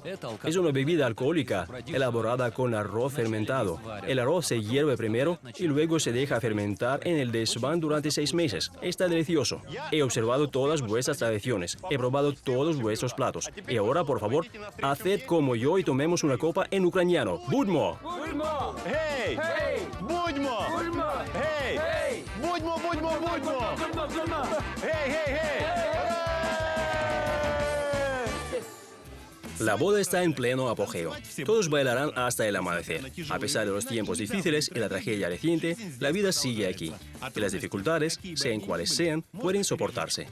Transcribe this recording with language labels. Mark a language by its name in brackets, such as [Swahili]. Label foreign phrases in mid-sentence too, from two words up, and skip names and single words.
[Spanish] Es una bebida alcohólica elaborada con arroz fermentado. El arroz se hierve primero y luego se deja fermentar en el desván durante 6 meses. Está delicioso. He observado todas vuestras tradiciones. He probado todos vuestros platos. Y ahora, por favor, haced como yo y tomemos una copa en ucraniano. ¡Budmo! [Ukrainian] Будьмо! Гей! Гей! Будьмо! Будьмо! Гей! Гей! Будьмо, будьмо, будьмо! Гей, гей, гей! [Spanish] La boda está en pleno apogeo. Todos bailarán hasta el amanecer. A pesar de los tiempos difíciles y la tragedia reciente, la vida sigue aquí. Y las dificultades, sean cuales sean, pueden soportarse.